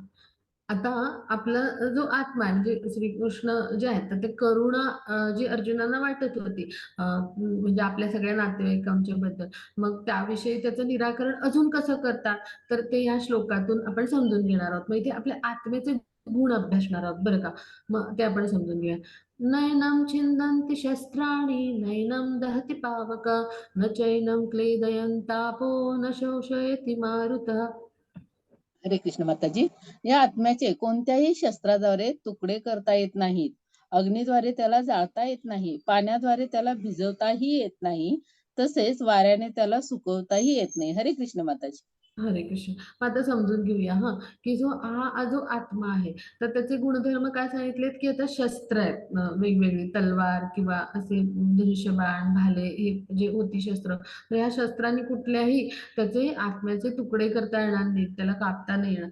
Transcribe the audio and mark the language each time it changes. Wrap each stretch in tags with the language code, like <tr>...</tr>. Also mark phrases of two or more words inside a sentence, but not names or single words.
<mr>आता आपला जो आत्मा आहे, म्हणजे श्रीकृष्ण जे आहेत, तर ते करुणा जी अर्जुनांना वाटत होती म्हणजे आपल्या सगळ्या नातेवाईकांच्या बद्दल, मग त्याविषयी त्याचं निराकरण अजून कसं करतात, तर ते या श्लोकातून आपण समजून घेणार आहोत. मग इथे आपल्या आत्मेचे गुण अभ्यासणार आहोत बरं का. मग ते आपण समजून घेऊया.</mr> <sa>नैनम छिंदन्ति शस्त्राणि नैनम दहति पावक न चैनम क्लेदयन्तापो न शोषयति मारुतः.</sa> <mr>हरे कृष्ण माताजी. या आत्म्याचे कोणत्याही शस्त्राद्वारे तुकडे करता येत नाहीत. अग्नीद्वारे त्याला जाळता येत नाही, पाण्याद्वारे त्याला भिजवताही येत नाही, तसेच वाऱ्याने त्याला सुकवताही येत नाही. हरे कृष्ण माताजी. हरे कृष्ण. मग आता समजून घेऊया की जो आत्मा आहे, तर त्याचे गुणधर्म काय सांगितलेत? की आता शस्त्र आहेत वेगवेगळी तलवार किंवा असे धनुष्यबाण, भाले, हे जे होती शस्त्र, तर ह्या शस्त्रांनी कुठल्याही त्याचे आत्म्याचे तुकडे करता येणार नाहीत, त्याला कापता नाही येणार.</mr>